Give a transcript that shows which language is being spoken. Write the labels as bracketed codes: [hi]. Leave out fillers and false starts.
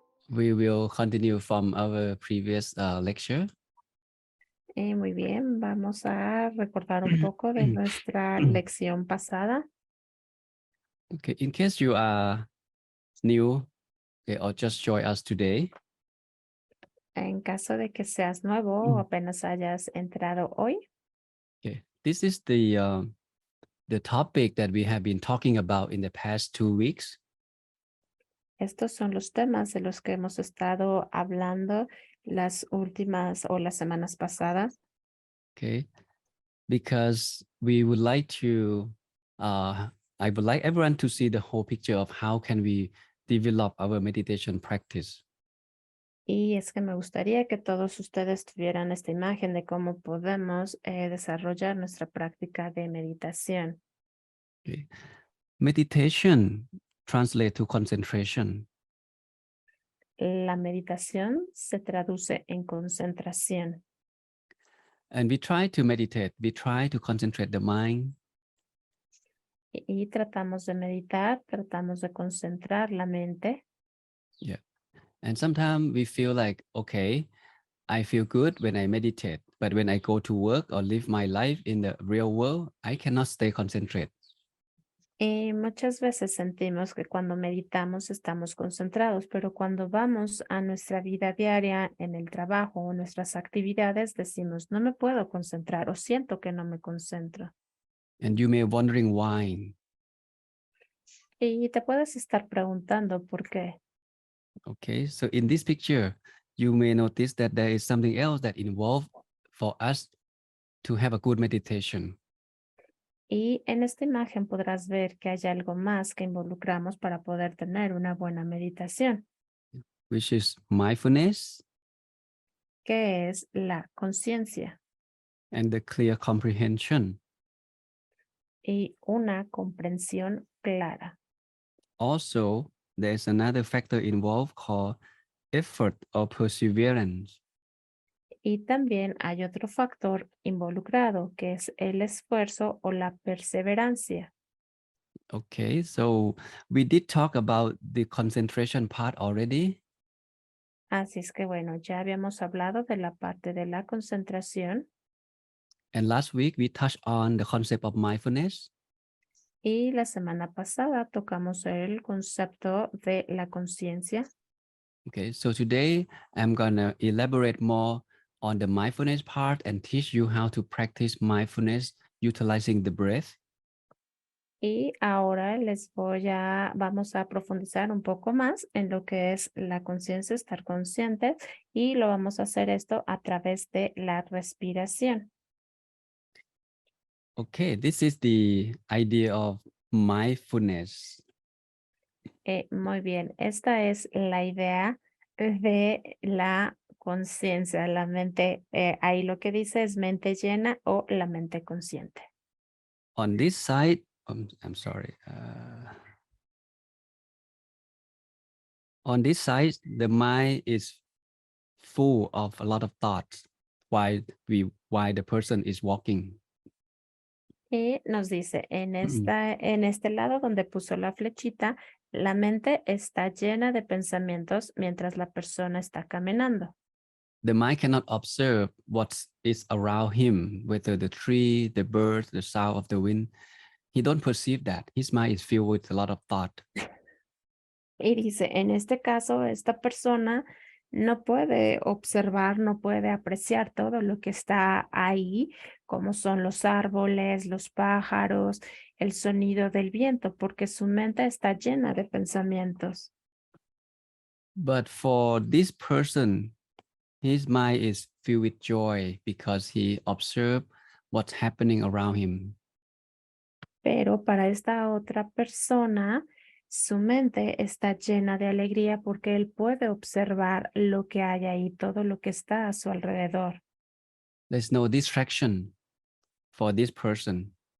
[en] we will continue from our previous lecture. [es] Muy bien, vamos a recordar un poco de nuestra lección pasada. [en] Okay, in case you are new, okay, or just join us today, [es] En caso de que seas nuevo o apenas hayas entrado hoy, [en] okay, this is the topic that we have been talking about in the past 2 weeks. [es] estos son los temas de los que hemos estado hablando las últimas o las semanas pasadas. [en] Okay, because we would like to, I would like everyone to see the whole picture of how can we develop our meditation practice. [es] Y es que me gustaría que todos ustedes tuvieran esta imagen de cómo podemos desarrollar nuestra práctica de meditación. [en] Okay. Meditation translate to concentration. [es] La meditación se traduce en concentración. [en] And we try to meditate, we try to concentrate the mind. [es] Y tratamos de meditar, tratamos de concentrar la mente. [en] Yeah. And sometimes we feel like, okay, I feel good when I meditate, but when I go to work or live my life in the real world, I cannot stay concentrated. [es] Y muchas veces sentimos que cuando meditamos estamos concentrados, pero cuando vamos a nuestra vida diaria, en el trabajo o nuestras actividades, decimos, no me puedo concentrar o siento que no me concentro. [en] And you may be wondering why. [es] Y te puedes estar preguntando por qué. [en] Okay, so in this picture, you may notice that there is something else that involved for us to have a good meditation. [es] Y en esta imagen podrás ver que hay algo más que involucramos para poder tener una buena meditación, [en] Which is mindfulness [es] que es la conciencia [en] and the clear comprehension. [es] y una comprensión clara. [en] Also, there's another factor involved called effort or perseverance. [es] Y también hay otro factor involucrado, que es el esfuerzo o la perseverancia. [en] Okay, so we did talk about the concentration part already. [es] Así es que bueno, ya habíamos hablado de la parte de la concentración [en] And last week we touched on the concept of mindfulness. [es] y la semana pasada tocamos el concepto de la conciencia. [en] Okay, so today I'm gonna elaborate more on the mindfulness part and teach you how to practice mindfulness utilizing the breath. [es] Y ahora vamos a profundizar un poco más en lo que es la conciencia, estar consciente, y lo vamos a hacer esto a través de la respiración. [en] Okay, this is the idea of mindfulness. [es] Muy bien, esta es la idea de la conciencia, la mente, ahí lo que dice es mente llena o la mente consciente. [en] On this side, I'm sorry. On this side, the mind is full of a lot of thoughts while the person is walking. [es] Y nos dice, en este lado donde puso la flechita, la mente está llena de pensamientos mientras la persona está caminando. [en] The mind cannot observe what is around him, whether the tree, the birds, the sound of the wind. He don't perceive that. His mind is filled with a lot of thought. [es] Y dice, en este caso, esta persona no puede observar, no puede apreciar todo lo que está ahí, como son los árboles, los pájaros, el sonido del viento, porque su mente está llena de pensamientos. [en] But for this person, his mind is filled with joy because he observed what's happening around him. [es] Pero para esta otra persona, su mente está llena de alegría porque él puede observar lo que hay ahí, todo lo que está a su alrededor. [en] There's no distraction for this person.